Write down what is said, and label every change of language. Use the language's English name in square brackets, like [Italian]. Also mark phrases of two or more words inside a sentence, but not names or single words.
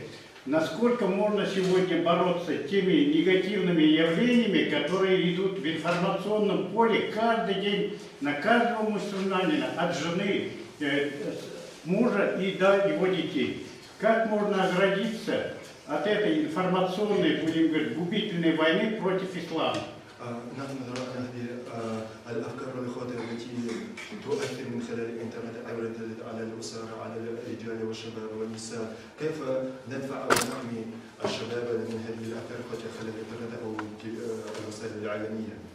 [Russian] Насколько можно сегодня бороться с теми негативными явлениями, которые идут в информационном поле каждый день на каждого мусульманина, от жены, мужа и до его детей. Как можно оградиться от этой информационной, будем говорить, губительной войны против ислама? [Arabic] نحن نرى أن هذه الأفكار والخواطر التي تؤثر من خلال الإنترنت أوردت على الأسر على الرجال والشباب والنساء، كيف ندفع أو نحمي الشباب من هذه الأفكار خلال الإنترنت أو الوسائل الإعلامية؟